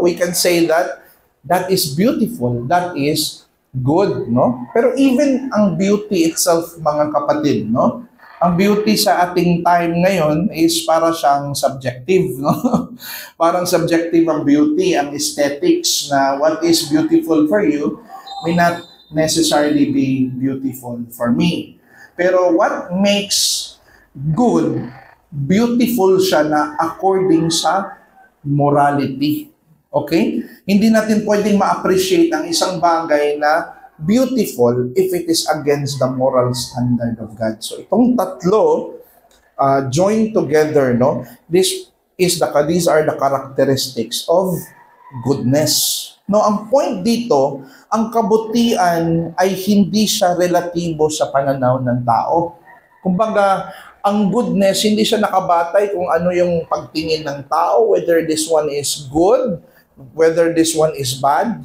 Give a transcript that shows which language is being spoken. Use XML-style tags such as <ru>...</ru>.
<en>We can say that that is beautiful, that is good, no?</en> <tl>Pero even ang beauty itself, mga kapatid, no? Ang beauty sa ating time ngayon is para siyang subjective, no? Parang subjective ang beauty, ang aesthetics na</tl> <en>what is beautiful for you may not necessarily be beautiful for me. Pero what makes good, beautiful siya na according sa morality. Okay?</en> <tl>Hindi natin pwedeng ma-appreciate ang isang bagay na</tl> <en>beautiful if it is against the moral standard of God.</en> <tl>So itong tatlo joined together, no?</tl> <en>These are the characteristics of goodness.</en> <tl>No, ang point dito, ang kabutihan ay hindi siya relatibo sa pananaw ng tao. Kumbaga, ang goodness, hindi siya nakabatay kung ano yung pagtingin ng tao,</tl> <en>whether this one is good, whether this one is bad.</en>